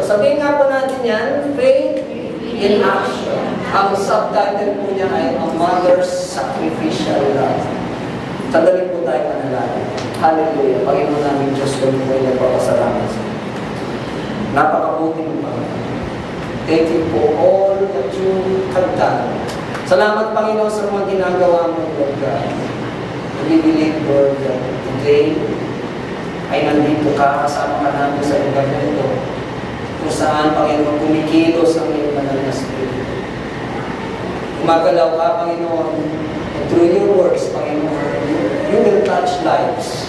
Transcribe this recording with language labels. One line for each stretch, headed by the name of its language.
Filipino: Sabihin nga po natin yan, Faith in Action. Ang subtitle po niya ay A Mother's Sacrificial Love. Sandali po tayo manalangin. Hallelujah. Panginoon namin Diyos, kami po ay nagpapasalamat sa iyo. Napakabuti mo, Panginoon.
English: Thank you for all that you have done.
Filipino: Salamat, Panginoon, sa mga ginagawa mo, Lord God.
English: We believe, Lord, that today
Filipino: ay nandito ka, kasama ka namin sa lugar na ito, kung saan, Panginoon, kumikilos ang iyong banal na Espiritu. Umagalaw ka,
English: Panginoon, and through your words, Panginoon, you will touch lives.